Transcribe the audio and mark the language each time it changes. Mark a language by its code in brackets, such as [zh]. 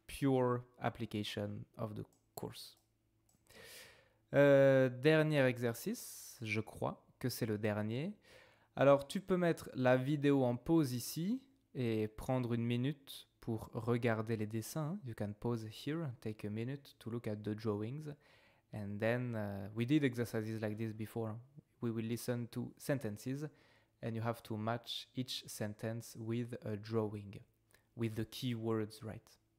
[en] Pure application of the course. [fr] Dernier exercice, je crois que c'est le dernier. Alors tu peux mettre la vidéo en pause ici et prendre une minute pour regarder les dessins. [en] You can pause here, take a minute to look at the drawings. And then we did exercises like this before. We will listen to sentences and you have to match each sentence with a drawing, with the key words, right?